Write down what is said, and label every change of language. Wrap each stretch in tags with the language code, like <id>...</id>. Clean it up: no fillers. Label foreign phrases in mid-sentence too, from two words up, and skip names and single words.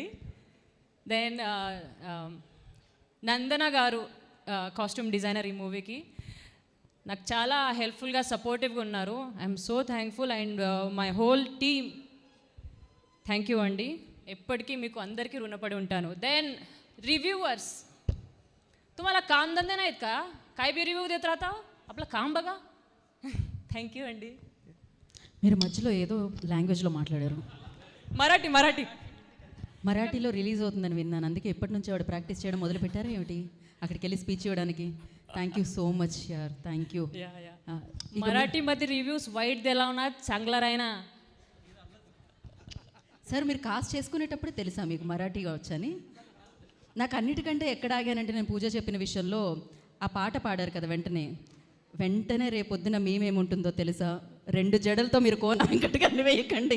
<te>దెన్ నందన గారు,</te> <en>costume designer</en> <te>ఈ మూవీకి, నాకు చాలా హెల్ప్ఫుల్గా, సపోర్టివ్గా ఉన్నారు.</te> <en>I'm so thankful. And my whole team, thank you అండి.</en> <te>ఎప్పటికీ మీకు అందరికీ రుణపడి ఉంటాను.</te> <mr>దెన్ रिव्यूअर्स, तुम्हाला काम धंदे नाहीत का? काय बी रिव्ह्यू देत राहता, आपलं काम बघा.</mr> <en>thank you అండి.</en> <te>మీరు మధ్యలో ఏదో లాంగ్వేజ్లో మాట్లాడారు. మరాఠీలో రిలీజ్ అవుతుందని విన్నాను, అందుకే ఎప్పటి నుంచి వాడు ప్రాక్టీస్ చేయడం మొదలు పెట్టారా ఏమిటి అక్కడికి వెళ్ళి స్పీచ్ ఇవ్వడానికి?</te> <en>thank you so much యార్, thank you.</en> <mr>मराठीमध्ये रिव्ह्यूज वाईट दिला ना, चांगला राहिना.</mr> <te>సార్ మీరు కాస్ట్ చేసుకునేటప్పుడు తెలుసా మీకు మరాఠీగా వచ్చని? నాకు అన్నిటికంటే ఎక్కడ ఆగానంటే నేను పూజ చెప్పిన విషయంలో ఆ పాట పాడారు కదా వెంటనే రేపొద్దున మేమేముంటుందో తెలుసా, 2 జడలతో మీరు కోన వెంకటగారిని వేయకండి.</te>